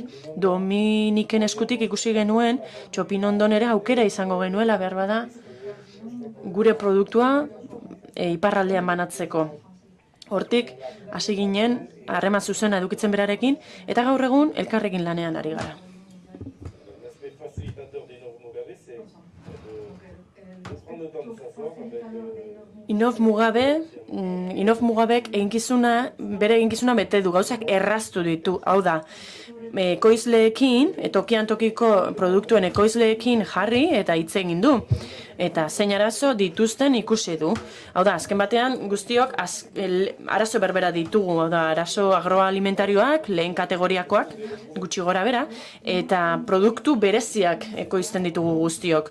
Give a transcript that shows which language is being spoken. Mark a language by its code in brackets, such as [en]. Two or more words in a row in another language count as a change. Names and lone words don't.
[eu] Dominiken eskutik ikusi genuen, Txopinondon ere aukera izango genuela behar bada gure produktua iparraldean banatzeko. Hortik, hasi ginen, harreman zuzena edukitzen berarekin, eta gaur egun elkarrekin lanean ari gara. [fr] L'aspect facilitateur d'Innov Mugabe, c'est de prendre le temps de s'asseoir avec [eu] Inof Mugabek bere eginkizuna bete du, gauzak erraztu ditu, hau da, ekoizleekin, tokian tokiko produktuen ekoizleekin jarri eta hitz egin du. Eta zein arazo dituzten ikusi du. Hau da, azken batean guztiok arazo berbera ditugu, hau da, arazo agroalimentarioak, lehen kategoriakoak, gutxi gora bera, eta produktu bereziak ekoizten ditugu guztiok.